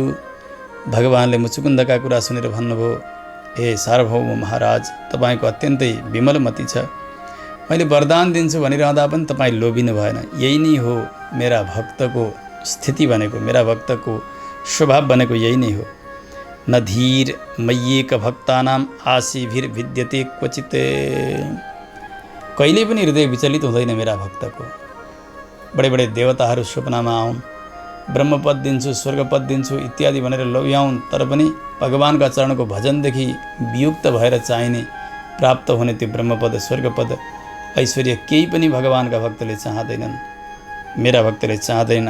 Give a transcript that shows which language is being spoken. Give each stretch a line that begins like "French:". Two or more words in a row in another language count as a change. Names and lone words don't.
Nepali: भगवानले मुचुकुन्दका कुरा सुनेर भन्नुभयो, हे सार्वभौम महाराज, तपाईँको अत्यन्तै विमल मति छ, मैले वरदान दिन्छु भनिरहँदा पनि तपाईँ लोभिनु भएन। यही नै हो मेरा भक्तको स्थिति भनेको, मेरा भक्तको स्वभाव भनेको यही नै हो।
Sanskrit: न धीर मय्येक भक्तानाम आशीभिर विद्यते क्वचित।
Nepali: कहिले पनि हृदय विचलित हुँदैन मेरा भक्तको। बडे बडे देवताहरू स्वप्नमा आउन्, ब्रह्मपद दिन्छु, स्वर्गपद दिन्छु इत्यादि भनेर लोभ्याउन्, तर पनि भगवानका चरणको भजनदेखि वियुक्त भएर चाहिने प्राप्त हुने त्यो ब्रह्मपद, स्वर्गपद, ऐश्वर्य केही पनि भगवानका भक्तले चाहँदैनन्, मेरा भक्तले चाहँदैनन्।